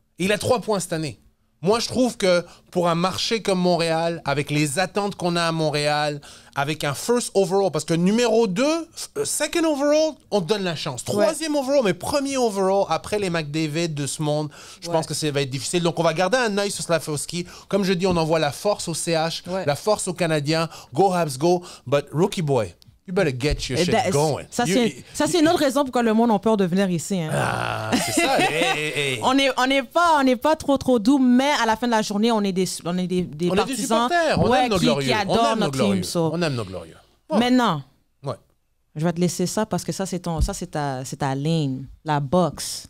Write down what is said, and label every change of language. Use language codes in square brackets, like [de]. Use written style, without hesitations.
[fr] Et il a 3 points cette année. Moi, je trouve que pour un marché comme Montréal, avec les attentes qu'on a à Montréal, avec un first overall, parce que numéro 2, second overall, on te donne la chance. 3e overall, mais 1er overall, après les McDavid de ce monde, je pense que ça va être difficile. Donc, on va garder un œil sur Slafkovsky. Comme je dis, on envoie la force au CH, la force aux Canadiens. [en] Go Habs, go. But rookie boy, you better get your shit going. [fr] Ça, c'est une autre raison pourquoi le monde a peur de venir ici. Hein. Ah, c'est ça. On n'est pas trop doux, mais à la fin de la journée, on est des partisans. Des supporters. On aime nos glorieux. Qui adorent notre team. On aime nos glorieux. Oh. Maintenant, je vais te laisser ça parce que ça, c'est ta lane, la boxe.